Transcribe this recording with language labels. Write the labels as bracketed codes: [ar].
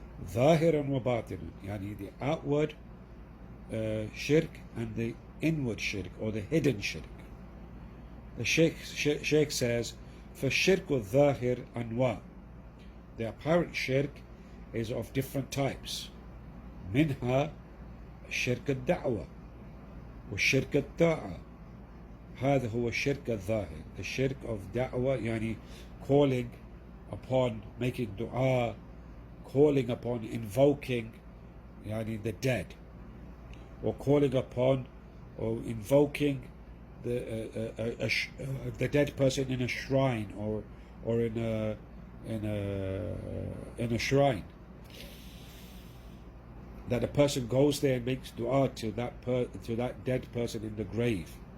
[ar] ظاهرا وباطنا, [en] يعني the outward shirk and the inward shirk, or the hidden shirk. The Shaykh says, [ar] فالشرك الظاهر أنواع. [en] The apparent shirk is of different types. [ar] منها شرك الدعوة والشرك الطاعة. هذا هو الشرك الظاهر. [en] The shirk of da'wah, yani calling upon, making dua, calling upon, invoking, yani the dead, or calling upon or invoking the dead person in a shrine, or in a shrine, that a person goes there and makes dua to that dead person in the grave.